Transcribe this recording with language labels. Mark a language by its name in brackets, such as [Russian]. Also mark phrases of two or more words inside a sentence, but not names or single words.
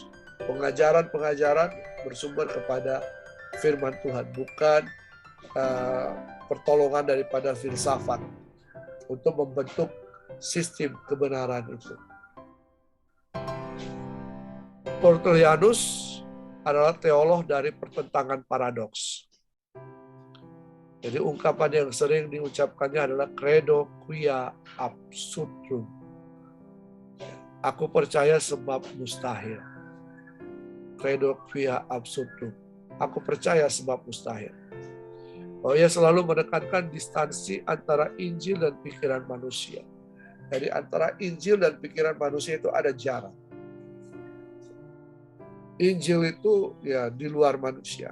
[Indonesian] Pengajaran-pengajaran bersumber kepada firman Tuhan, bukan pertolongan daripada filsafat untuk membentuk sistem kebenaran itu. Tertullianus adalah teolog dari pertentangan paradoks. Jadi ungkapan yang sering diucapkannya adalah [Latin] credo quia absurdum. [Indonesian] Aku percaya sebab mustahil. [Latin] Credo quia absurdum. [Indonesian] Aku percaya sebab mustahil. Ia selalu menekankan distansi antara Injil dan pikiran manusia. Jadi antara Injil dan pikiran manusia itu ada jarak. Injil itu ya di luar manusia.